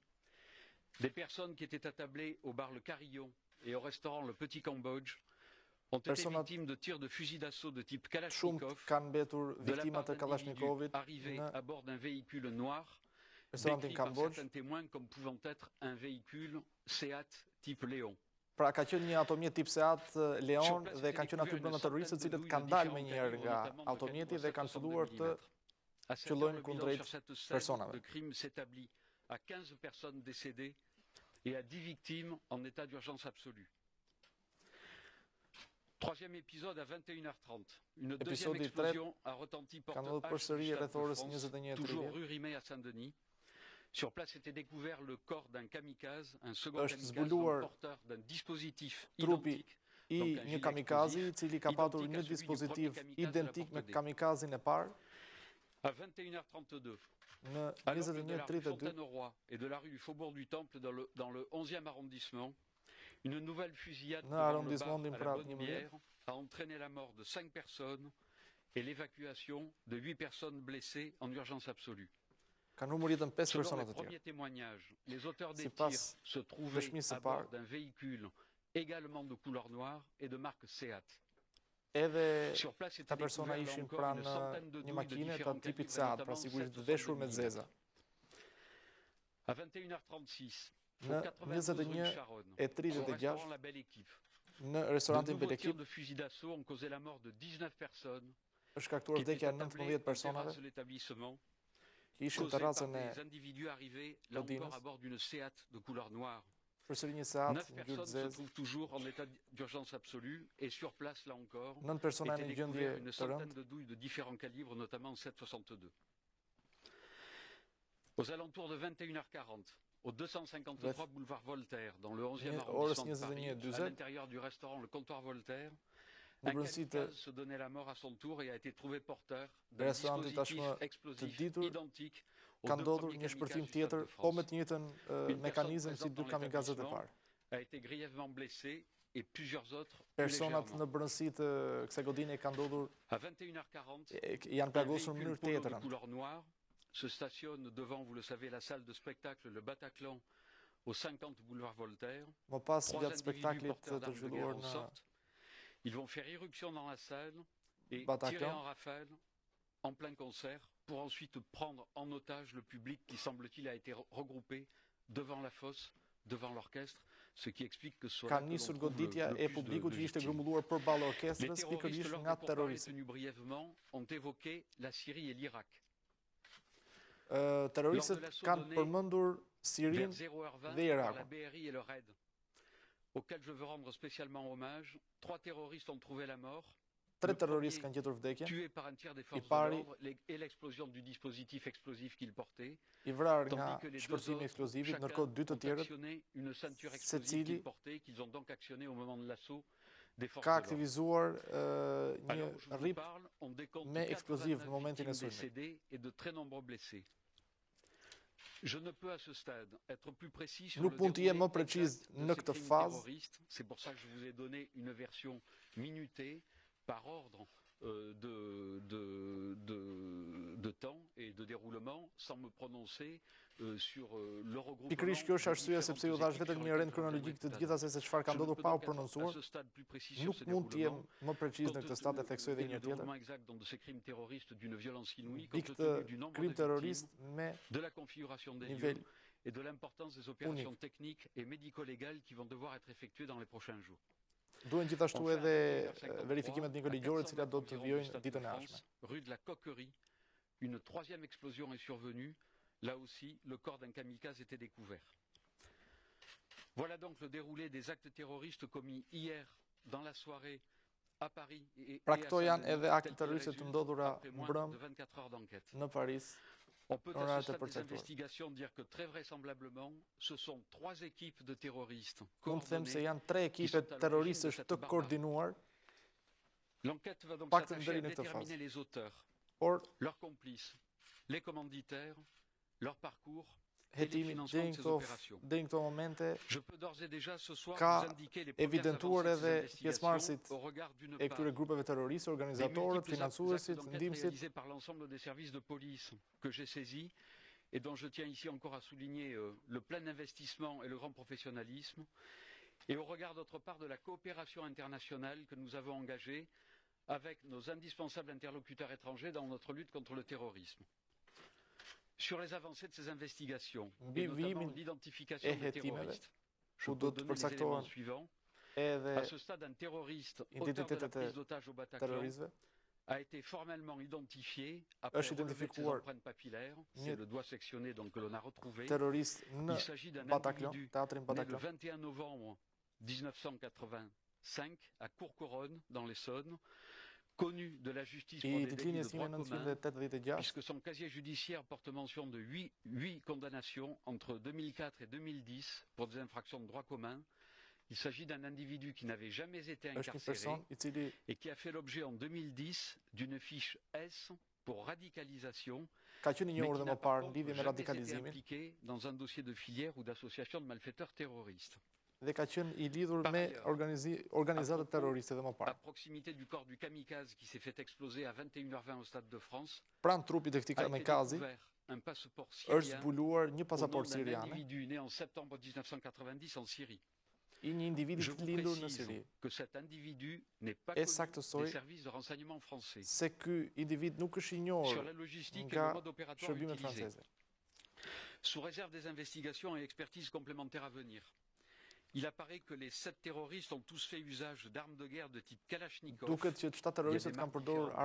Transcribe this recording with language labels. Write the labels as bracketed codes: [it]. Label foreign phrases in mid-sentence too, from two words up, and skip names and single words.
[fr] Des personnes qui étaient attablées au bar Le Carillon et au restaurant Le Petit Cambodge ont été [sq] Personat [fr] victimes de tirs de fusil d'assaut de type [sq] Shumë [fr] Kalachnikov [sq] kanë mbetur [fr] de la [sq] viktimat [fr] part [sq] të [fr] d'individus [sq] Kalashnikovit [fr] arrivés [sq] në [fr] à bord d'un véhicule noir, [sq] restorantin [fr] décrit par [sq] Kambodge. [fr] certains témoins comme pouvant être un véhicule Seat type Léon. [sq] Pra ka qenë një automjet tip Seat Leon dhe kanë qenë aty brenda terroristët, të cilët kanë dalë me njëherë nga automjeti dhe kanë filluar të [fr] À 7 heures, [sq] qëllojnë [fr] le bilan [sq] kundrejt [fr] sur cette scène [sq] personave. [fr] de crime s'établit à 15 personnes décédées et à 10 victimes en état d'urgence absolue. Troisième épisode à 21h30. Une deuxième explosion a retenti porte H du Stade de France, toujours rue Rimet à Saint-Denis. Sur place était découvert le corps d'un kamikaze, un second kamikaze porteur d'un dispositif identique. [sq] I një kamikazi i cili ka patur një dispozitiv identik me kamikazin e parë. [fr] À 21h32, [sq] në [fr] à l'angle de la rue [sq] 21:32 [fr] Fontaine-au-Roi et de la rue du Faubourg du Temple dans le 11e arrondissement, une nouvelle fusillade [sq] në [fr] devant le bar [sq] arrondismentin [fr] à la [sq] pra [fr] Bonne Bière a entraîné la mort de 5 personnes et l'évacuation de 8 personnes blessées en urgence absolue. [sq] Ka numëritën 5 [fr] Selon [sq] persona [fr] les [sq] të tjerë. [fr] premiers témoignages, les auteurs des [sq] Sipas [fr] tirs se trouvaient [sq] dëshmisë së [fr] à bord [sq] parë, [fr] d'un véhicule également de couleur noire et de marque Seat. [sq] edhe [fr] Sur place [sq] ta [fr] était [sq] persona [fr] découvert là [sq] ishin [fr] encore [sq] pranë [fr] une centaine de [sq] një [fr] douilles de [sq] makine të [fr] différents [sq] tipit [fr] calibres, [sq] Seat, pra [fr] notamment [sq] sigurisht [fr] 7,62 [sq] veshur me [fr] mm. [sq] zeza. [fr] À 21h36, au [sq] Në [fr] 92 rue Charonne, au [sq] 21:36 [fr] restaurant La Belle Équipe, [sq] në [fr] de [sq] restorantin [fr] nouveaux [sq] Belle [fr] tirs [sq] Équipe [fr] de fusil d'assaut ont causé la mort de 19 personnes [sq] është shkaktuar [fr] qui étaient [sq] vdekja e [fr] attablées [sq] 19 [fr] aux [sq] personave [fr] terrasses de l'établissement, [sq] që ishin [fr] causées par [sq] terracën e [fr] des individus arrivés, là [sq] Odinës. [fr] encore à bord d'une Seat de couleur noire. [sq] përsëri një Seat [fr] 9 [sq] ngjyrë [fr] personnes se [sq] zezë. [fr] trouvent toujours en état d'urgence absolue et sur place, là encore, [sq] 9 persona [fr] était [sq] në [fr] découvert [sq] gjendje [fr] une [sq] të [fr] centaine [sq] rëndë. [fr] de douilles de différents calibres, notamment 7,62. Aux alentours de 21h40, au 253 boulevard Voltaire, dans le 11e [sq] orës [fr] arrondissement de Paris, [sq] 21:20, [fr] à l'intérieur du restaurant Le Comptoir Voltaire, [sq] në [fr] un [sq] brendësi të [fr] kamikaze se donnait la mort à son tour et a été trouvé porteur d'un [sq] restorantit [fr] dispositif [sq] tashmë të [fr] explosif [sq] ditur, [fr] identique aux [sq] ka [fr] deux [sq] ndodhur [fr] premiers [sq] një shpërthim [fr] kamikazes du Stade [sq] tjetër, [fr] de [sq] po me [fr] France. [sq] të njëjtën [fr] Une [sq] mekanizëm [fr] personne [sq] si dy [fr] présente dans [sq] kamikazet e [fr] l'établissement [sq] parë. [fr] a été grièvement blessée et plusieurs autres plus [sq] Personat [fr] légèrement. [sq] në brendësi të kësaj godine kanë ndodhur [fr] À 21h40, [sq] janë [fr] un [sq] plagosur në [fr] véhicule [sq] mënyrë [fr] polo de [sq] tjetër. [fr] couleur noire se stationne devant, vous le savez, la salle de spectacle Le Bataclan au 50 boulevard Voltaire. [sq] Më pas [fr] Trois [sq] gjatë [fr] individus [sq] spektaklit [fr] porteurs [sq] të [fr] d'armes de guerre [sq] zhvilluar [fr] en [sq] në [fr] sortent. Ils vont faire irruption dans la salle et [sq] Bataclan. [fr] tirer en rafale en plein concert pour ensuite prendre en otage le public qui, semble-t-il, a été regroupé devant la fosse, devant l'orchestre, ce qui explique que ce soit là [sq] ka [fr] que [sq] nisur [fr] l'on trouve [sq] goditja [fr] le [sq] e [fr] plus [sq] publikut [fr] de [sq] që ishte [fr] victimes. [sq] grumbulluar përballë [fr] Les [sq] orkestrës, [fr] terroristes, [sq] pikërisht [fr] lors [sq] nga [fr] que pourparlers [sq] terroristët. [fr] tenus brièvement, ont évoqué la Syrie et l'Irak. [sq] Terroristët kanë përmendur [fr] Vers [sq] Sirinë [fr] 0h20, [sq] dhe [fr] par la [sq] Irakun. [fr] BRI et le RAID, auquel je veux rendre spécialement hommage. 3 terroristes ont trouvé la mort. [sq] Tre [fr] Le [sq] terroristë [fr] premier [sq] kanë gjetur vdekjen, [fr] tué par un tir des forces de [sq] pari- [fr] l'ordre et l'explosion du dispositif explosif qu'il portait, [sq] i vrarë nga [fr] tandis que les deux [sq] shpërthimi [fr] autres, [sq] eksplozivit, [fr] chacun, [sq] ndërkohë dy të [fr] ont [sq] tjerët [fr] actionné une ceinture [sq] secili [fr] explosive qu'ils portaient, qu'ils ont donc actionné au moment de l'assaut des forces [sq] ka [fr] de l'ordre. [sq] aktivizuar [fr] À [sq] një [fr] l'heure où je vous [sq] rrip [fr] parle, on décompte [sq] me explosiv në [fr] 89 [sq] momentin e [fr] victimes [sq] sulmit. [fr] décédées et de très nombreux blessés. Je ne peux à ce stade être plus précis sur [sq] Nuk [fr] le [sq] mund të jem [fr] déroulé [sq] më preciz [fr] exact de [sq] në [fr] ces [sq] këtë [fr] crimes [sq] fazë. [fr] terroristes. C'est pour ça que je vous ai donné une version minutée par ordre de temps et de déroulement, sans me prononcer sur le regroupement. [sq] Pikërisht kjo është arsyeja [fr] des [sq] sepse ju [fr] différentes [sq] thash [fr] équipes [sq] vetëm [fr] sur [sq] një [fr] lesquelles [sq] rend [fr] je [sq] kronologjik [fr] reviendrai [sq] të [fr] tout à [sq] gjitha se çfarë ka [fr] Je ne [sq] ndodhur [fr] peux [sq] pa u [fr] donc être à [sq] prononcuar. [fr] ce stade plus précis sur [sq] Nuk [fr] ces [sq] mund të jem [fr] déroulements. [sq] më preciz në këtë stad e theksoj edhe [fr] Et [sq] një [fr] le [sq] tjetër. [fr] déroulement exact de ces crimes terroristes d'une violence inouïe, [sq] Mbi [fr] compte [sq] këtë [fr] tenu du nombre [sq] krim [fr] de [sq] terrorist [fr] victimes, [sq] me [fr] de la configuration des [sq] nivel [fr] lieux et de l'importance des opérations techniques et médico-légales qui vont devoir être effectuées dans les prochains jours. [sq] duhen gjithashtu [fr] Enfin, [sq] edhe [fr] vers 53, [sq] verifikimet [fr] à [sq] mikoligjore të [fr] 400 [sq] cilat do të [fr] environ du [sq] vijojnë [fr] Stade de [sq] ditën e [fr] France, [sq] ardhshme. [fr] rue de la Coquerie, une troisième explosion est survenue. Là aussi, le corps d'un kamikaze était découvert. Voilà donc le déroulé des actes terroristes commis hier dans la soirée à Paris et [sq] Pra [fr] à [sq] këto janë [fr] Saint-Denis, [sq] edhe akte [fr] tel qu'il [sq] terroriste të [fr] résulte [sq] ndodhura [fr] après moins [sq] mbrëm [fr] de 24 heures d'enquête. [sq] në Paris. [fr] On peut à [sq] Oraret [fr] ce [sq] e [fr] stade des [sq] përcaktuara. [fr] investigations dire que très vraisemblablement, ce sont 3 équipes de terroristes [sq] Mund të them se [fr] coordonnées. [sq] janë tre ekipe terroristësh të koordinuar, [fr] L'enquête va donc [sq] Paktën [fr] s'attacher [sq] deri [fr] à [sq] në këtë [fr] déterminer [sq] fazë. [fr] les auteurs, [sq] por [fr] leurs complices, les commanditaires, leur parcours et les [sq] hetimi [fr] financements de ces opérations. [sq] deri në këto momente [fr] Je peux d'ores et déjà ce soir [sq] Ka [fr] vous indiquer les premières [sq] evidentuar [fr] avancées de ces [sq] edhe [fr] investigations [sq] pjesëmarrësit [fr] au regard d'une [sq] e [fr] part [sq] këtyre grupeve terroriste, [fr] des [sq] organizatorët, [fr] multiples actes [sq] financuesit, [fr] d'enquête [sq] ndihmësit, [fr] réalisés par l'ensemble des services de police que j'ai saisis et dont je tiens ici encore à souligner le plein investissement et le grand professionnalisme, et au regard d'autre part de la coopération internationale que nous avons engagée avec nos indispensables interlocuteurs étrangers dans notre lutte contre le terrorisme. Sur les avancées de ces investigations, [sq] Mbi [fr] et notamment [sq] vimin [fr] l'identification [sq] e [fr] des [sq] hetimeve, [fr] terroristes, je [sq] ku [fr] peux [sq] do të [fr] donner les éléments [sq] përcaktohen [fr] suivants. [sq] edhe [fr] À ce stade, un terroriste auteur de la [sq] identitetet [fr] prise [sq] e [fr] d'otage au Bataclan [sq] terroristëve, [fr] a été formellement identifié après [sq] është [fr] relevé de ses [sq] identifikuar [fr] empreintes papillaires. [sq] një [fr] C'est le doigt sectionné donc que l'on a retrouvé. [sq] terrorist në [fr] Il s'agit d'un [sq] Bataclan, [fr] individu [sq] teatrin [fr] né le [sq] Bataclan, [fr] 21 novembre 1985 à Courcouronnes, dans l'Essonne, connu de la justice pour [sq] i [fr] des délits [sq] ditëlindjes [fr] de droit commun, [sq] 1986, [fr] puisque son casier judiciaire porte mention de 8 condamnations entre 2004 et 2010 pour des infractions de droit commun. Il s'agit d'un individu qui n'avait jamais été [sq] është një [fr] incarcéré [sq] person i cili [fr] et qui a fait l'objet en 2010 d'une fiche S pour radicalisation, [sq] ka qenë i [fr] mais [sq] njohur [fr] qui [sq] dhe [fr] n'a [sq] më [fr] par [sq] parë në [fr] contre [sq] lidhje me [fr] jamais été [sq] radikalizimin [fr] impliqué dans un dossier de filière ou d'association de malfaiteurs terroristes. [sq] dhe ka qenë i lidhur [fr] Par [sq] me [fr] ailleurs, [sq] organizata [fr] propos, [sq] terroriste dhe më [fr] À [sq] parë. [fr] proximité du corps du kamikaze qui s'est fait exploser à 21h20 au Stade de France, [sq] Pranë trupit të këtij [fr] a été [sq] kamikazi [fr] découvert un passeport [sq] është [fr] syrien [sq] zbuluar një [fr] au nom [sq] pasaport [fr] d'un [sq] siriane [fr] individu né en septembre 1990 en Syrie. [sq] i një individi [fr] Je [sq] të [fr] vous [sq] lindur në [fr] précise [sq] Siri. [fr] que cet individu n'est pas [sq] E [fr] connu [sq] saktësoj [fr] des services de renseignement français. [sq] se ky individ nuk është i [fr] Sur [sq] njohur [fr] la logistique et [sq] nga [fr] le mode opératoire [sq] shërbimet [fr] utilisé. [sq] franceze. [fr] Sous réserve des investigations et expertises complémentaires à venir, il apparaît que les 7 terroristes ont tous fait usage d'armes de guerre de type Kalachnikov. [sq] Duket që të shtatë [fr] Il y a [sq] terroristët [fr] des [sq] kanë [fr] marques [sq] përdorur [fr] différentes,